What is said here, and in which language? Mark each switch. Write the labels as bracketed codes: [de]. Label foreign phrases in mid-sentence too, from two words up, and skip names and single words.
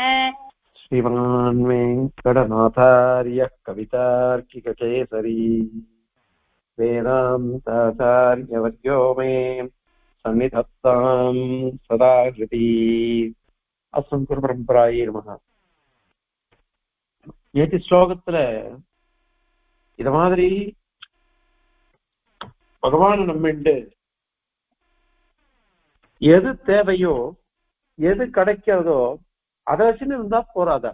[sa] श्रीमान् वेङ्कटनाथार्यः कवितार्किककेसरी वेदान्ताचार्यवर्यो मे सन्निधत्तां सदा हृदि। अस्मद्गुरु परम्पराये नमः. [ta] நேற்று ஸ்லோகத்துல இத மாதிரி பகவான் நம்மிண்டு எது தேவையோ எது கிடைக்கிறதோ அதை வச்சுன்னு இருந்தா போறாதா?